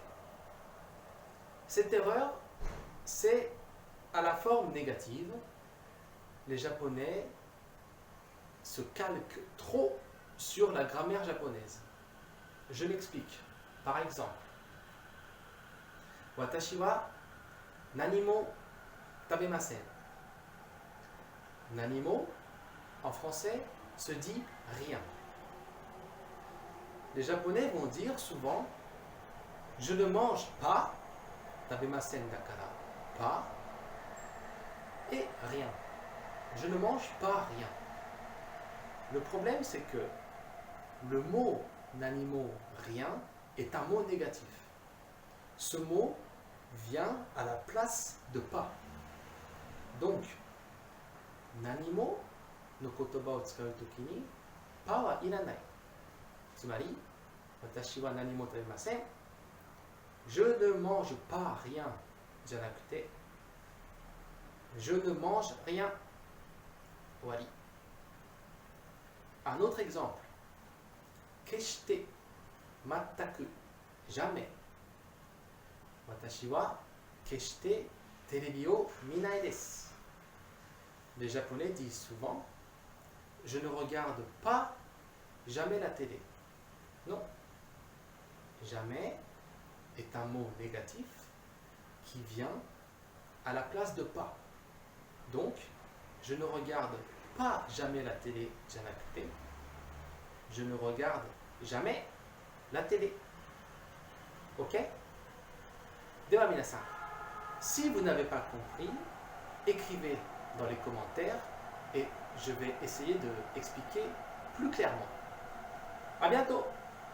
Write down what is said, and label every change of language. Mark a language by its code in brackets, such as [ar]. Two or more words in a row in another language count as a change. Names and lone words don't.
[fr] Cette erreur, c'est à la forme négative. Les Japonais se calquent trop sur la grammaire japonaise. Je m'explique. Par exemple, [ja] 私は何も食べません. 何も, [fr] en français, se dit rien. Les Japonais vont dire souvent je ne mange pas, [ja] 食べませんだから, [fr] pas, et rien. Je ne mange pas rien. Le problème, c'est que le mot nanimo, rien, est un mot négatif. Ce mot vient à la place de pas. Donc, [ja] 何もの言葉を使う時にパはいらない. つまり、私は何も食べません. [fr] Je ne mange pas rien. Janakute, je ne mange rien. Wari. Un autre exemple. [ja] 決して、全く, jamais. 私は決してテレビを見ないです. [fr] Les Japonais disent souvent je ne regarde pas jamais la télé. Non. Jamais est un mot négatif qui vient à la place de pas. Donc, je ne regarde pas jamais la télé, janakute. Je ne regarde jamais la télé. Ok? [ja] では皆さん, [fr] si vous n'avez pas compris, écrivez dans les commentaires et je vais essayer de expliquer plus clairement. À bientôt!